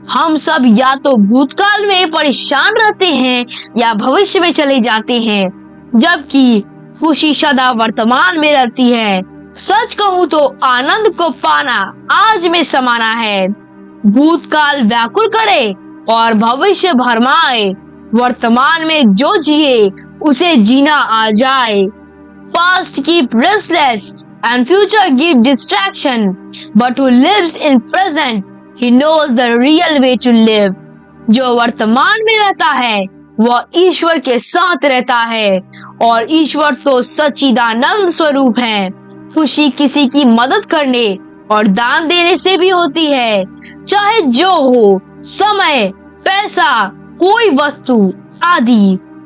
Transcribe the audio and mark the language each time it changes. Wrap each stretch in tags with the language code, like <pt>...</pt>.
<hi>हम सब या तो भूतकाल में परेशान रहते हैं या भविष्य में चले जाते हैं, जबकि खुशी सदा वर्तमान में रहती है। सच कहूँ तो आनंद को पाना आज में समाना है। भूतकाल व्याकुल करे और भविष्य भरमाए, वर्तमान में जो जिए उसे जीना आ जाए।</hi> <en>Past keep restless and future give distraction, but who lives in present, he knows the real way to live.</en> <hi>जो वर्तमान में रहता है वह ईश्वर के साथ रहता है, और ईश्वर तो सच्चिदानंद स्वरूप है। खुशी किसी की मदद करने और दान देने से भी होती है, चाहे जो हो, समय, पैसा, कोई वस्तु आदि।</hi>